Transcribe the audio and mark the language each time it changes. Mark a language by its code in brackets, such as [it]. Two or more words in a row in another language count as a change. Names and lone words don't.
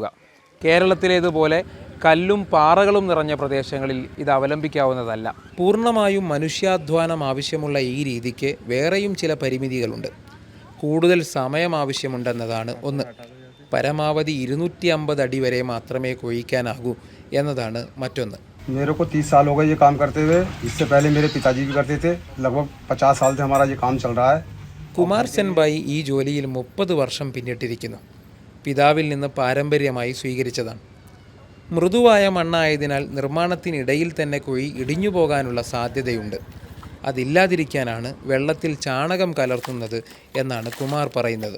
[ml] കേരളത്തിലേതുപോലെ കല്ലും പാറകളും നിറഞ്ഞ പ്രദേശങ്ങളിൽ ഇത് അവലംബിക്കാവുന്നതല്ല. പൂർണ്ണമായും മനുഷ്യാധ്വാനം ആവശ്യമുള്ള ഈ രീതിക്ക് വേറെയും ചില പരിമിതികളുണ്ട്. കൂടുതൽ സമയം ആവശ്യമുണ്ടെന്നതാണ് ഒന്ന്. പരമാവധി 250 അടി വരെ മാത്രമേ കുഴിക്കാനാകൂ എന്നതാണ് മറ്റൊന്ന്. [hi] मेरे को 30 साल हो गए ये काम करते हुए। इससे पहले मेरे पिताजी भी करते थे। लगभग 50 साल से हमारा ये काम चल रहा है. [ml] കുമാർ സെൻബായി ഈ ജോലിയിൽ 30 വർഷം പിന്നിട്ടിരിക്കുന്നു. പിതാവിൽ നിന്ന് പാരമ്പര്യമായി സ്വീകരിച്ചതാണ്. മൃദുവായ മണ്ണായതിനാൽ നിർമ്മാണത്തിനിടയിൽ തന്നെ കുഴി ഇടിഞ്ഞു പോകാനുള്ള സാധ്യതയുണ്ട്. അതില്ലാതിരിക്കാനാണ് വെള്ളത്തിൽ ചാണകം കലർത്തുന്നത് എന്നാണ് കുമാർ പറയുന്നത്.